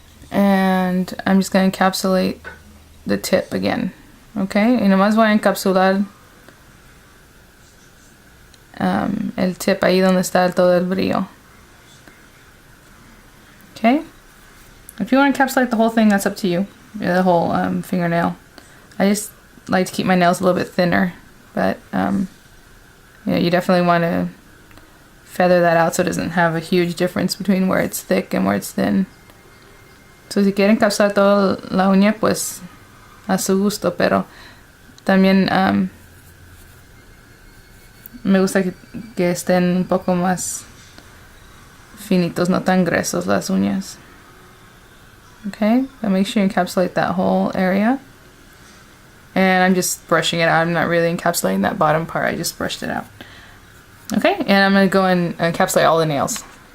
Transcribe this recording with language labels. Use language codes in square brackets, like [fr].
[en] And I'm just going to encapsulate the tip again. Okay? [es] Y nomás voy a encapsular el tip ahí donde está todo el brillo. [en] Okay? If you want to encapsulate the whole thing, that's up to you. The whole fingernail. I just like to keep my nails a little bit thinner. But, you definitely want to feather that out so it doesn't have a huge difference between where it's thick and where it's thin. [es] So si quieren encapsular toda la uña, pues a su gusto, pero también me gusta que estén un poco más finitos, no tan gruesos las uñas. [en] Okay, but make sure you encapsulate that whole area. And I'm just brushing it out. I'm not really encapsulating that bottom part. I just brushed it out. Okay, and I'm going to go and encapsulate all the nails.